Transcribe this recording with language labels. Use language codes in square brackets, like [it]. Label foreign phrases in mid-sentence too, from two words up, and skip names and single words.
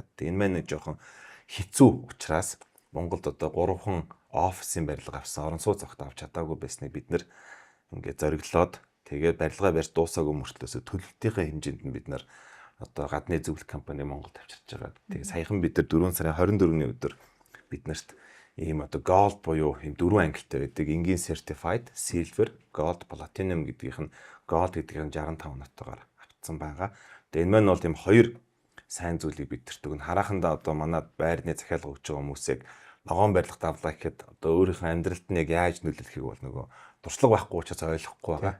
[mn] Энэ маань жоохон хэцүү учраас Монголд одоо 3хан офисын барилга авсан орон сууц захт авч чадаагүй байсныг бид нэр ингээд зориглоод тэгээд барилгаа барьж дуусаагүй мөртлөөсөө төлөлтийнхээ хэмжээнд нь бид нар одоо гадны зөвлөх компани Монголд авчирч байгаа. Тэгээд саяхан бид нар 4 сарын 24-ний өдөр биднэрт ийм одоо gold буюу ийм 4 ангилтай байдаг энгийн [en] certified silver, gold, platinum [mn] гэдгийнх нь gold гэдгийг 65 нотогоор авцсан байгаа. Тэгээд энэ маань бол ийм хоёр сайн зүйлийг бидэрт өгнө. Харахандаа одоо манад байрны захиалга өгч байгаа хүмүүсийг ногоон барилгад авлаа гэхэд одоо өөрийнхөө амьдралд нь яг яаж нөлөөлөхийг бол нөгөө туршлага байхгүй учраас ойлгохгүй байгаа.